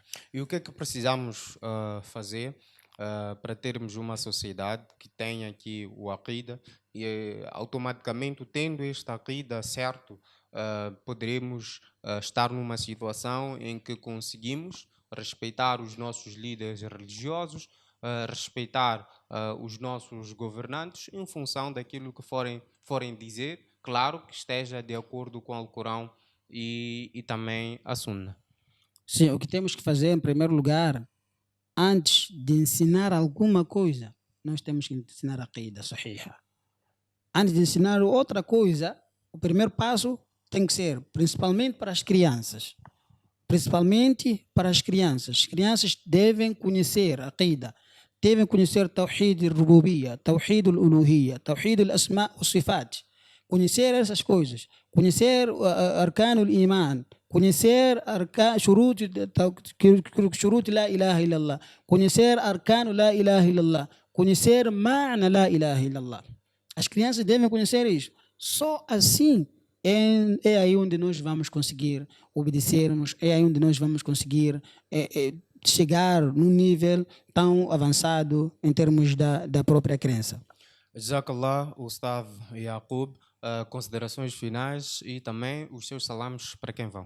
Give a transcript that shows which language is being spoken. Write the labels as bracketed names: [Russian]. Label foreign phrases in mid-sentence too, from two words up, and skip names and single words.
[Portuguese] E o que é que precisamos fazer para termos uma sociedade que tenha aqui o aqida e automaticamente, tendo esta aqida certo, poderemos estar numa situação em que conseguimos respeitar os nossos líderes religiosos, respeitar os nossos governantes em função daquilo que forem dizer, claro que esteja de acordo com o Alcorão e também a Sunna. Sim, o que temos que fazer em primeiro lugar, antes de ensinar alguma coisa, nós temos que ensinar a [Arabic] عقيدة صحيحة. [Portuguese] Antes de ensinar outra coisa, o primeiro passo tem que ser, principalmente para as crianças. Principalmente para as crianças. As crianças devem conhecer a aqida, devem conhecer [Arabic] توحيد الربوبية, توحيد الألوهية, توحيد الأسماء والصفات. [Portuguese] Conhecer essas coisas, conhecer [Arabic] أركان الإيمان, [Portuguese] conhecer [Arabic] شروط لا إله إلا الله, [Portuguese] conhecer [Arabic] أركان لا إله إلا الله, [Portuguese] conhecer [Arabic] معنى لا إله إلا الله. [Portuguese] As crianças devem conhecer isso. Só assim é aí onde nós vamos conseguir obedecermos, é aí onde nós vamos conseguir chegar num nível tão avançado em termos da própria crença. Jazakallah, Ustav Yaqub, considerações finais e também os seus salames para quem vão.